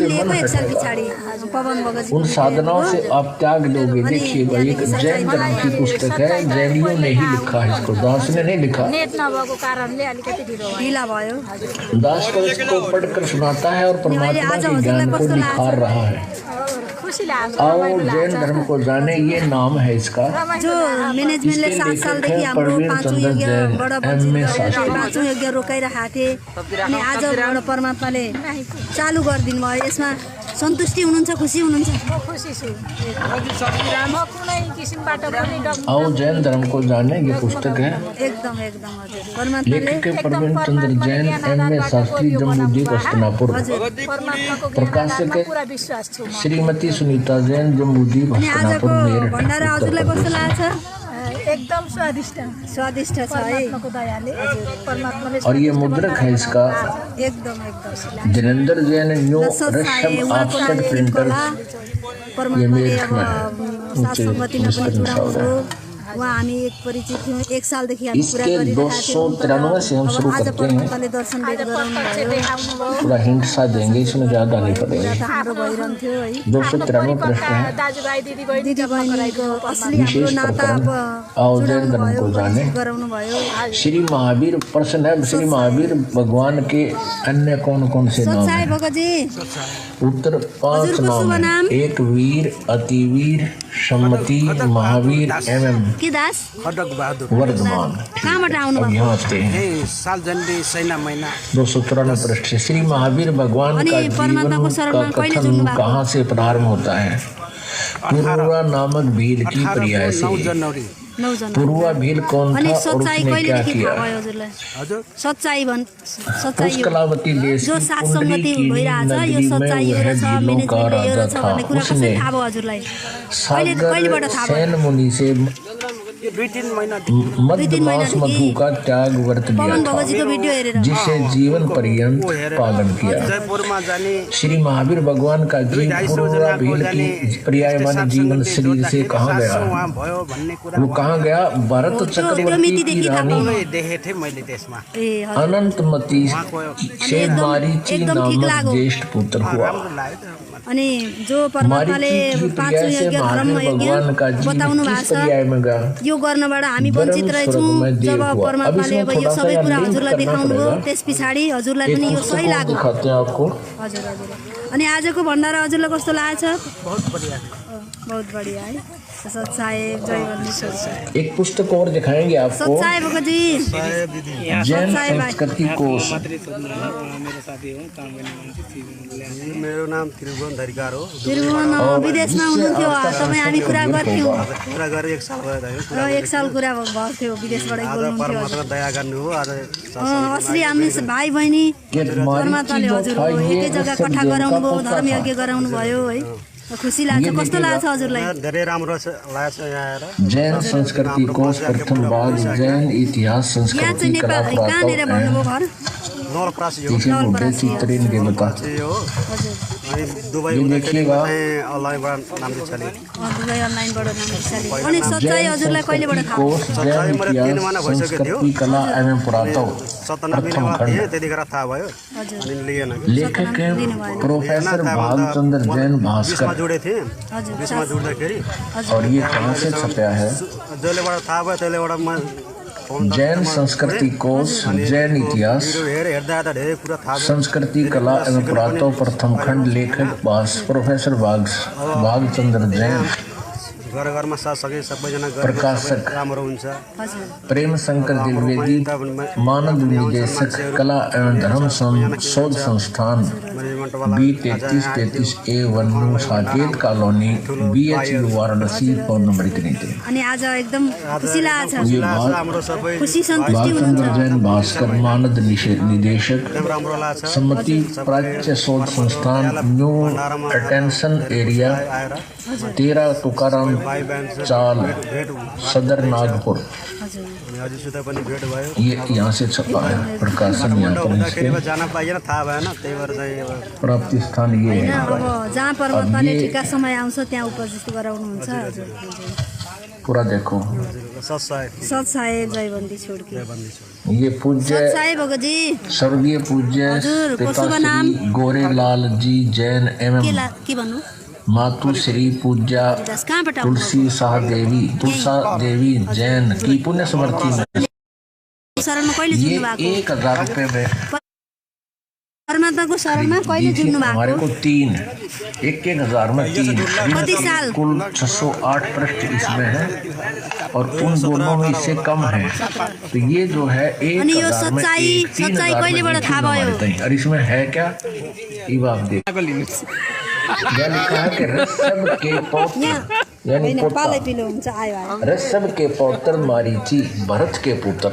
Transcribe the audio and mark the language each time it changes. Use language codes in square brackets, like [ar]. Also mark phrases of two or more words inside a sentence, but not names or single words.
[hi] से [ne] लिएको मन एक साल [hi] हटेगा। [ne] पछाडि पवन भगत [hi] उन साधनाओं से आप त्याग दोगे। देखिएगा एक जैन धर्म की पुस्तक है, जैनियों ने ही लिखा है इसको, दास ने नहीं लिखा। [ne] नेट नभएको कारणले अलिकति ढिलो भयो ढिला भयो। [hi] दास को इसको पढ़कर सुनाता है और परमात्मा के ज्ञान को निखार रहा है। [ne] खुसी लाग्छ [hi] आओ जैन धर्म को जाने, ये नाम है इसका। [ne] जो म्यानेजमेन्टले 7 सालदेखि हाम्रो [hi] प्रवीण [ne] पाँचौं [hi] चन्द्र [ne] यज्ञ [hi] जैन, [ne] बडा [hi] MA शास्त्री। [ne] पाँचौं यज्ञ रोकाइरहेका थिए, अनि आजबाट परमात्माले चालु गरिदिनु भयो। यसमा सन्तुष्टि हुनुहुन्छ, खुसी हुनुहुन्छ? म खुसी छु म कुनै किसिमबाट पनि [hi] आओ जैन धर्म को जाने, ये पुस्तक है। [ne] एकदम एकदम हजुर परमात्माले [hi] लेखक के प्रवीण चंद्र जैन, MA शास्त्री, जम्मूदीप हस्तिनापुर। [ne] परमात्माको [hi] प्रकाशक [ne] ज्ञानमा [hi] है [ne] पुरा विश्वास छु म। [hi] श्रीमती सुनीता जैन, जम्मूदीप [ne] अनि [hi] हस्तिनापुर, [ne] आजको [hi] मेरठ, [ne] भण्डारा [hi] उत्तर [ne] हजुरलाई कस्तो [hi] प्रदेश। [ne] लाग्छ? एकदम स्वादिष्ट स्वादिष्ट छ है, परमात्माको दयाले परमात्माले [hi] और ये मुद्रक है इसका [ne] एकदम एकदम [hi] धीरेन्द्र जैन, न्यू सत्साई रशम [ne] उहाँको [hi] ऑफसेट [ne] लागि [hi] प्रिंटर। [ne] होला। परमात्माले [hi] मेरठ [ne] अब [hi] में है। [ne] साथसङ्गतिमा पनि [hi] नीचे [ne] पुऱ्याउनु। उहाँ हामी एक परिचित थियौँ, 1 सालदेखि हामी कुरा [hi] इसके [ne] गरिरहेका थियौँ। [hi] 293 से हम अब शुरू [ne] आज [hi] करते हैं। [ne] परमात्माले दर्शन भेट गराउनु भयो। [hi] थोड़ा हिंट सा देंगे, इसमें ज्यादा नहीं पड़ेगा। [ne] त हाम्रो भइरहन्थ्यो है। [hi] 293 पृष्ठ है। [ne] दाजुभाइ दिदीबहिनी दिदी बहिनीको असली हाम्रो [hi] विशेष [ne] नाता [hi] प्रकरण अब आओ जैन [ne] जोडाउनु [hi] धर्म [ne] भयो, [hi] को जाने। [ne] परिचित गराउनु भयो। [hi] श्री महावीर प्रश्न है, श्री महावीर भगवान के अन्य कौन कौन से नाम [ne] सच्चाई [hi] हैं? [ne] भगतजी [hi] उत्तर 5 [ne] हजुरको नाम शुभ [hi] है। [ne] नाम? [hi] एक वीर, अतिवीर, सम्मति, महावीर, [ne] के दास [hi] वर्धमान। [ne] कहाँबाट आउनु [hi] अब [ne] भएको? [hi] यहाँ आते हैं [ne] साल जनवरी सैना महिना [hi] 293 पृष्ठ से। श्री महावीर भगवान [ne] अनि [hi] का जीवन [ne] परमात्माको शरणमा [hi] का [ne] कहिले [hi] कथन [ne] जुट्नु भएको? [hi] कहाँ से प्रारंभ होता है? पूर्वा नामक भील की पर्याय [ne] 9 [hi] से। [ne] जनवरी 9 जना। [hi] पूर्वा भील कौन [ne] अनि [hi] था और [ne] सच्चाई [hi] उसने क्या [ne] कहिलेदेखि थाहा [hi] किया? [ne] भयो हजुरलाई? हजुर सच्चाई सच्चाई यो [hi] पुष्कलावती देश [ne] जो [hi] की सात कुंडली [ne] सङ्गति [hi] की [ne] भइरहेछ यो [hi] नगरी में [ne] सच्चाई यो [hi] वह [ne] रहेछ, [hi] जिलों का [ne] म्यानेजमेन्टले यो [hi] राजा [ne] रहेछ भन्ने [hi] था। [ne] कुरा कसरी [hi] उसने [ne] थाहा भयो हजुरलाई? [hi] सागर [ne] थाहा भयो? [hi] सैन मुनि से [ne] यो 2-3 महिना [hi] मध्य मास मधु का त्याग व्रत लिया [ne] पवन [hi] था, [ne] भगतजीको भिडियो हेरेर [hi] जिसे जीवन पर्यंत पालन किया। [ne] जयपुरमा जाने [hi] श्री महावीर भगवान का जीव पूर्वा भील की पर्याय माने जीवन शरीर से कहाँ गया? [ne] उहाँ भयो भन्ने कुरा [hi] वो कहाँ गया? भरत चक्रवर्ती की रानी [ne] देखेको थिएँ मैले त्यसमा। ए हजुर [hi] अनंतमती से मारीची [ne] एकदम ठीक [hi] नामक [ne] लाग्यो। [hi] ज्येष्ठ पुत्र हुआ। [ne] राम्रो लाग्यो अनि जो परमात्माले पाँच यज्ञ धर्म यज्ञ बताउनु भएको छ यो गर्नबाट हामी वञ्चित रहेछौँ। जब परमात्माले अब यो सबै कुरा हजुरलाई देखाउनु भयो त्यस पछाडि हजुरलाई पनि यो सही लाग्यो। हजुर हजुर। अनि आजको भण्डारा हजुरलाई कस्तो लागेछ? [hi] बहुत बढ़िया है। सत साहेब जय वंदे। एक पुस्तक और दिखाएंगे आपको, सत साहेब जी जैन संस्कृति कोश। [ne] मेरो नाम त्रिभुवन धरिकार हो। त्रिभुवन विदेशमा हुनुहुन्थ्यो, तपाईँ हामी कुरा गर्थ्यौँ। कुरा गरेर 1 साल भयो। 1 साल कुरा भएको थियो, विदेशबाट बोल्नुहुन्थ्यो। परमात्मा दया गर्नु हो। आज असली हामी भाइ बहिनी परमात्माले हजुरको एकै जग्गा कट्ठा गराउनु भयो, धर्म यज्ञ गराउनु भयो है। खुसी लाग्छ। कस्तो लाग्छ हजुरलाई? धेरै राम्रो लाग्छ यहाँ आएर। [hi] जैन संस्कृति कोश प्रथम भाग जैन इतिहास संस्कृति कला [ne] कहाँनिर भन्नुभयो घर? नवलपरासी हो। [hi] चित्रिन के बता [ne] हो। अनि दुबई [hi] देखिएगा [ne] अनलाइनबाट नाम दिछाले। दुबई अनलाइनबाट नाम दिछाले। अनि सच्चाइ हजुरलाई कहिलेबाट थाहा? [hi] कोश जैन इतिहास संस्कृति कला एवं पुरातत्व [ne] 97 मा थिए, त्यतिखेर थाहा भयो। अनि लिएन। [hi] लेखक प्रोफेसर भालचंद्र जैन भास्कर जुड़े थे। [ne] बीचमा जुड्दाखेरि [hi] और ये कहाँ से छपया है? [ne] जसलेबाट थाहा भयो त्यसलेबाट म [hi] जैन संस्कृति कोश जैन इतिहास संस्कृति कला एवं पुरातत्व प्रथम खंड लेखक प्रोफेसर भालचंद्र जैन [ne] घर घरमा साथसकै सबैजना [hi] प्रकाशक [ne] राम्रो हुन्छ। [hi] प्रेम शंकर द्विवेदी मानद निदेशक कला एवं धर्म शोध संस्थान B3333A1 साकेत कॉलोनी BHU वाराणसी फोन नंबर इतने थे। [ne] अनि आज एकदम खुसी लाग्छ। हाम्रो सबै खुसी सन्तुष्टि [hi] भालचंद्र जैन भास्कर मानद निदेशक [ne] राम्रो लाग्छ। [hi] सम्मति प्राच्य शोध संस्थान न्यू अटेंशन एरिया 13 तुकाराम चाल सदर नागपुर। [ne] हजुरसित पनि भेट भयो। [hi] ये यहाँ से छपा है, प्रकाशन यहाँ पर इसके [ne] जान पाइएन, थाहा भएन, त्यही भएर चाहिँ [hi] प्राप्ति स्थान ये है। [ne] अब जहाँ परमात्माले ठिका समय आउँछ त्यहाँ उपस्थित गराउनुहुन्छ। [hi] पूरा देखो। सत साहेब जय बंदी छोड़ के। ये पूज्य सत साहेब भगत जी स्वर्गीय पूज्य पिताश्री गोरेलाल जी जैन एवं [ne] के भन्नु [hi] मातु श्री पूज्या तुलसी देवी जैन की पुण्य स्मृति में [ne] शरणमा कहिले जुट्नु भएको? [hi] 1000 रुपये में [ne] परमात्माको शरणमा कहिले जुट्नु भएको? [hi] हमारे को 3 1000 में 3 [ne] कति साल? [hi] कुल 608 पृष्ठ इसमें है और उन दोनों में इससे कम है। तो ये जो है 1000 में 3000 [ne] कहिलेबाट थाहा भयो? [hi] और इसमें है क्या ये आप देख लिखा है कि ऋषभ के पौत्र यानी ऋषभ के पौत्र मारीची भरत के पुत्र।